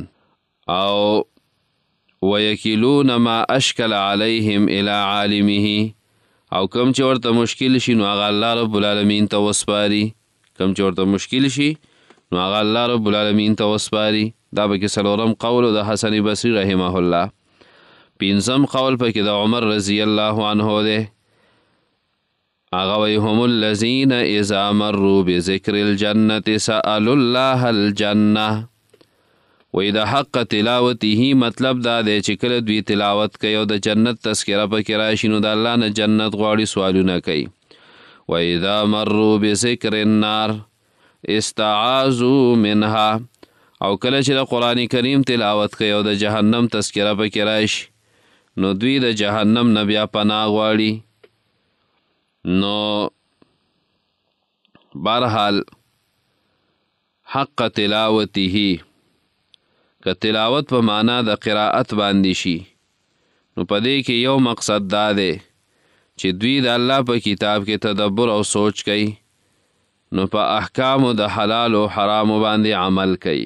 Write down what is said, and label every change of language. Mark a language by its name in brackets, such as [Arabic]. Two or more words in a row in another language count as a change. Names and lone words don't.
[Pashto] او [Arabic] ویکلون ما اشکل علیهم الی عالمه، [Pashto] او کم چې ورته مشکل شي نو هغه الله [Arabic] رب العالمین [Pashto] ته وسپاري، کم چې ورته مشکل شي نو هغه الله [Arabic] رب العالمین [Pashto] ته وسپاري. دا پکې څلورم قول د حسن بصري [Arabic] رحمه الله. [Pashto] پنځم قول پکې د عمر [Arabic] رضی الله عنه [Pashto] دی، هغه وایي [Arabic] هم الذین اذا مروا بذکر الجنة سألوا الله الجنة. [Pashto] وی د [Arabic] حق تلاوته [Pashto] مطلب دا دی چې کله دوی تلاوت کوي او د جنت تذکره پکې راشي نو د الله نه جنت غواړي، سوالونه کوي. [Arabic] و اذا مروا بذکر النار استعاذوا منها، [Pashto] او کله چې د قرآن کریم تلاوت کوي او د جهنم تذکره پکې راشي نو دوی د جهنم نه بیا پناه غواړي. نو بهرحال [Arabic] حق تلاوته، [Pashto] که تلاوت په معنا د قرائت باندې شي نو په دې کې یو مقصد دا دی چې دوی د الله په کتاب کې تدبر او سوچ کوي نو په احکامو د حلال او حرامو باندې عمل کوي.